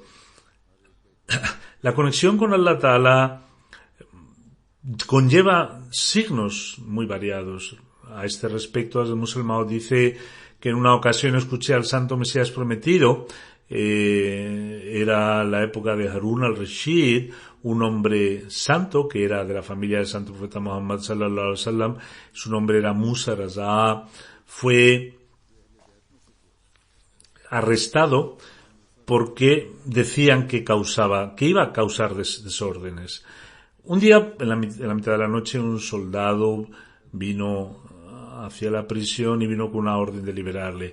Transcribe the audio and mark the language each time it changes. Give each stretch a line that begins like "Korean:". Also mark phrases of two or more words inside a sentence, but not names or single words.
Spanish: La conexión con
Arabic: الله تعالى
Spanish: conlleva signos muy variados. A este respecto, el musulmán dice que en una ocasión escuché al Santo Mesías Prometido, era la época de Harun al-Rashid, un hombre santo que era de la familia del Santo Profeta Muhammad
Arabic: صلى الله عليه وسلم.
Spanish: Su nombre era Musa Raza. Fue arrestado porque decían que iba a causar desórdenes. Un día, en la mitad de la noche, un soldado vino hacia la prisión y vino con una orden de liberarle.